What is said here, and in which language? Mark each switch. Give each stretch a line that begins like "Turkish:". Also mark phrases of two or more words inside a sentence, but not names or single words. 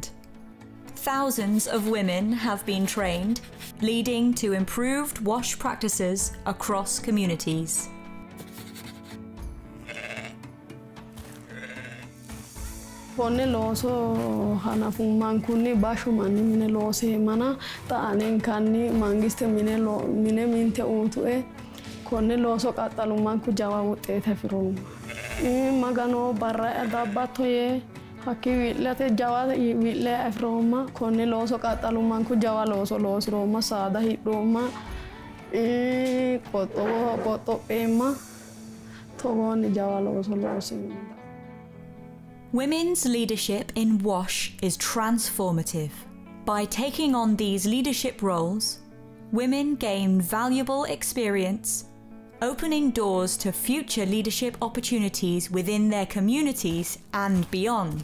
English: Thousands of women have been trained, leading to improved WASH practices across communities.
Sidamo: Konne looso hanafummaan kunni baashumanni mine loose mana ta'anen kanni mangiste mine minte uutu'e konne looso qaxxalummaan ku jawa wuxeete firooma. Magano barra dabbattoye hakki wi'late jawa wi'le afiroma konne looso qaxxalummaan ku jawa looso loosiroma saada hidhooma qoxxopheema togoonni jawa looso loosiroma.
English: Women's leadership in WASH is transformative. By taking on these leadership roles, women gain valuable experience, opening doors to future leadership opportunities within their communities and beyond.